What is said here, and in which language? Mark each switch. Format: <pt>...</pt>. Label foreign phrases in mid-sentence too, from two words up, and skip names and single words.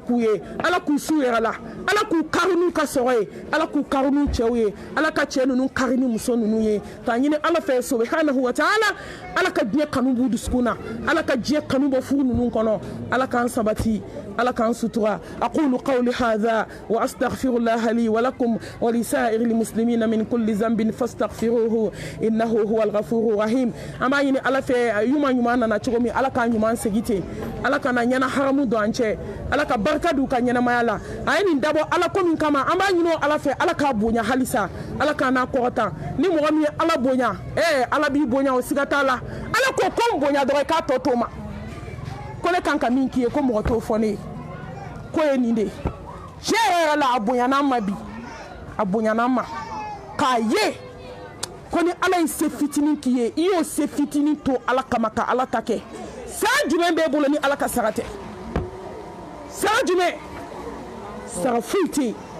<bm>k'u ye ala k'u s'u yɛrɛ la ala k'u kari n'u ka sɔrɔ ye ala k'u kari n'u cɛw ye ala ka cɛ ninnu kari ni muso ninnu ye k'a ɲini ala fɛ</bm> <ar>سبحانه وتعالى</ar> <bm>ala ka diɲɛ kanu b'u dusukun na ala ka diɲɛ kanu bɔ furu ninnu kɔnɔ ala k'an sabati ala k'an sutura</bm> <ar>أقول قولي هذا وأستغفر الله لي ولكم ولسائر المسلمين من كل ذنب فاستغفروه إنه هو الغفور الرحيم</ar> <bm>an b'a ɲini ala fɛ ɲuman nana cogo min ala k'a ɲuman segi ten ala kana ɲɛna haramu don an cɛ ala ka barika d'u ka ɲɛnamaya la a ye nin dabɔ ala ko min kama an b'a ɲini ala fɛ ala k'a bonya halisa ala k'a n'a kɔrɔta ni mɔgɔ min ye ala bonya ala b'i bonya o siga t'a la ala ko n bonya dɔrɔn i k'a tɔ to ma ko ne kan ka min k'i ye ko mɔgɔ t'o fɔ ne ye ko ye nin de ye tiɲɛ yɛrɛ la a bonyana an ma bi a bonyana an ma k'a ye ko ni ala ye se fitinin k'i ye i y'o se fitinin to ala kama ka ala ta kɛ san jumɛn b'e bolo ni ala ka sara tɛ san jumɛn sara foyi tɛ yen</bm>